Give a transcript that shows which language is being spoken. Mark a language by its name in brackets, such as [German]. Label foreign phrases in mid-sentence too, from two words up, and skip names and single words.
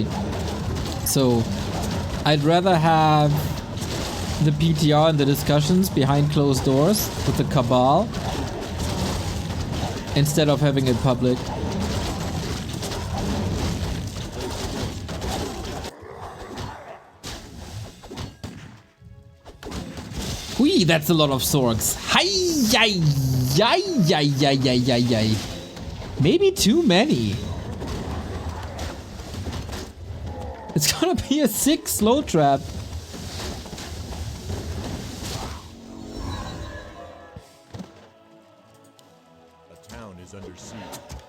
[English] So I'd rather have the PTR and the discussions behind closed doors with the cabal instead of having it public. Whee, that's a lot of Sorgs. Hi-yi-yi-yi-yi-yi-yi-yi. Maybe too many. It's gonna be a sick slow trap. A town is under siege.